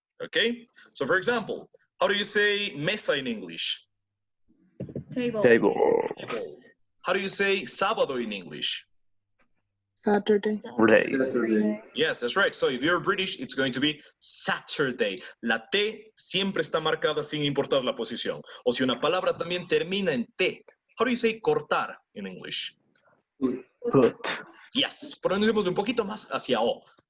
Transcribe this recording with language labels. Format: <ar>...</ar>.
<en>Okay, so for example, how do you say mesa in English? Table. Table. How do you say sábado in English? Saturday. Yes, that's right. So if you're British, it's going to be Saturday.</en> <es>La T siempre está marcada sin importar la posición. O si una palabra también termina en T.</es> <en>How do you say cortar in English? Put.</en> <es>Yes, pronunciamos un poquito más hacia O.</es>